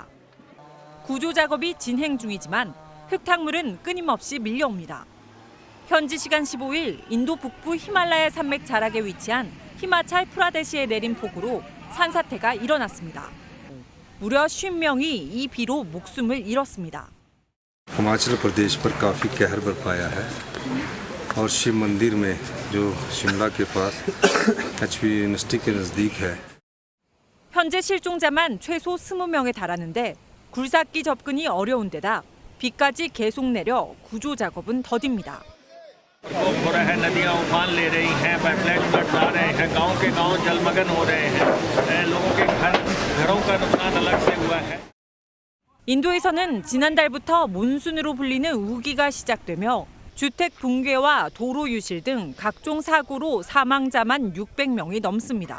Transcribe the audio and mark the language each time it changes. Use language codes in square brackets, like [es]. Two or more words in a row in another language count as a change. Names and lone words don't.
[ko] 구조 작업이 진행 중이지만 흙탕물은 끊임없이 밀려옵니다. 현지 시간 15일 인도 북부 히말라야 산맥 자락에 위치한 히마찰 프라데시에 내린 폭우로 산사태가 일어났습니다. 무려 50명이 이 비로 목숨을 잃었습니다. [hi] हिमाचल प्रदेश पर काफी कहर बरपाया है और शिव मंदिर में जो शिमला के पास HP यूनिवर्सिटी के नजदीक है. [ko] 현재 실종자만 최소 20명에 달하는데 굴삭기 접근이 어려운 데다 비까지 계속 내려 구조 작업은 더딥니다. 인도에서는 지난달부터 몬순으로 불리는 우기가 시작되며 주택 붕괴와 도로 유실 등 각종 사고로 사망자만 600명이 넘습니다.